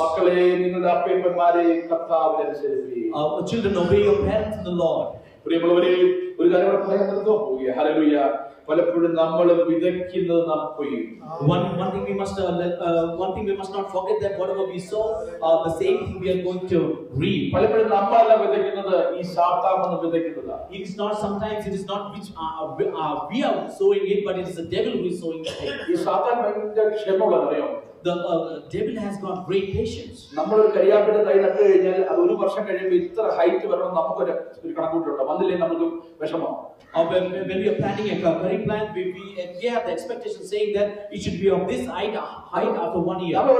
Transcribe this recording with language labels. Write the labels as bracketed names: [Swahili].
[Malayalam] മക്കളെ, നിങ്ങളുടെ അപ്പന്മാരെ കർത്താവിനെ അനുസരിപ്പിക്കുക. [English] Children, obey your parents in the Lord. [Malayalam] പ്രിയമുള്ളവരെ, ഒരു കാര്യം കൂടെ പറയാൻ പോവുക. ഹല്ലേലൂയ. പലപ്പോഴും നമ്മൾ വിതയ്ക്കുന്നത് നാം കൊയ്യും. [English] One thing we must not forget that whatever we sow, the same thing we are going to reap. [Malayalam] പലപ്പോഴും നമ്മളല്ല വിതയ്ക്കുന്നത്, ഈ സാത്താൻ വിതയ്ക്കുന്നതാണ്. [English] It is not which we are sowing it, but it is the devil who is sowing it. [Malayalam] ഈ സാത്താൻ ഭയങ്കര ക്ഷമയുള്ളതറിയോ? [English] The devil has got great patience. [Malayalam] നമ്മളൊരു കരിയാപ്പിന്റെ തൈ നട്ടു കഴിഞ്ഞാൽ അത് ഒരു വർഷം കഴിയുമ്പോൾ ഇത്ര ഹൈറ്റ് വരണം നമുക്കൊരു കണക്കൂട്ടുണ്ട്. വന്നില്ലേ നമുക്ക് വിഷമം. [English] When we are planting a curry plant, we have the expectation saying that it should be of this height after 1 year.